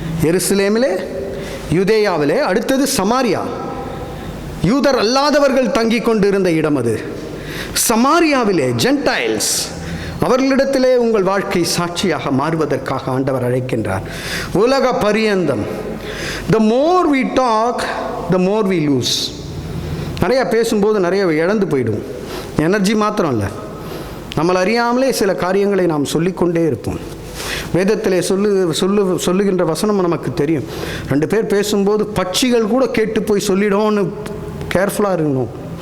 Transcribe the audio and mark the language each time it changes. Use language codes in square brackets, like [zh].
[ta] எருசலேமிலே, யூதேயாவிலே, அடுத்தது சமாரியா, யூதர் அல்லாதவர்கள் தங்கி கொண்டிருந்த இடம் அது. சமாரியாவிலே ஜென்டைல்ஸ், அவர்களிடத்திலே உங்கள் வாழ்க்கை சாட்சியாக மாறுவதற்காக ஆண்டவர் அழைக்கின்றார். உலக பரியந்தம். [en] the more we talk, the more we lose. [ta] நிறையா பேசும்போது நிறைய இழந்து போயிடும். எனர்ஜி மாத்திரம் இல்லை, நம்மளை அறியாமலே சில காரியங்களை நாம் சொல்லிக்கொண்டே இருப்போம். வேதத்திலே சொல்லுகின்ற வசனம் நமக்கு தெரியும். 2 பேர் பேசும்போது பட்சிகள் கூட கேட்டு போய் சொல்லிடோன்னு கேர்ஃபுல்லாக இருக்கணும்.